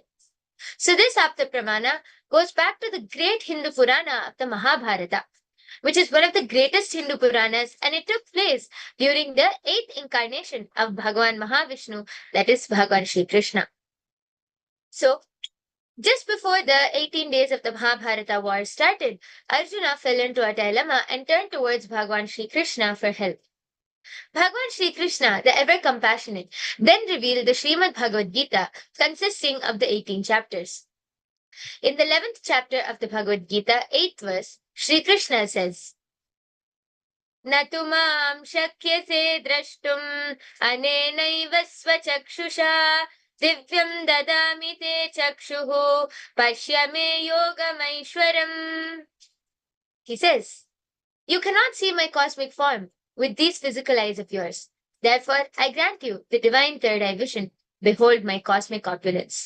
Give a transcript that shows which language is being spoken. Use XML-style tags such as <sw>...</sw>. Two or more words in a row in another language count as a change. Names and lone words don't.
<en>So this Apta Pramana goes back to the great Hindu Purana of the Mahabharata, which is one of the greatest Hindu Puranas, and it took place during the 8th incarnation of Bhagavan Mahavishnu, that is Bhagavan Shri Krishna. So, just before the 18 days of the Mahabharata war started, Arjuna fell into a dilemma and turned towards Bhagavan Shri Krishna for help. Bhagavan Shri Krishna, the ever compassionate, then revealed the Srimad Bhagavad Gita, consisting of the 18 chapters. In the 11th chapter of the Bhagavad Gita, 8th verse, Shri Krishna says,</en> <sa>न तु मां शक्यसे द्रष्टुम् अनेनैव स्वचक्षुषा दिव्यं ददामि ते चक्षुः पश्य मे योगमैश्वरम्.</sa> <en>He says, you cannot see my cosmic form with these physical eyes of yours. Therefore, I grant you the divine third eye vision. Behold my cosmic opulence.</en>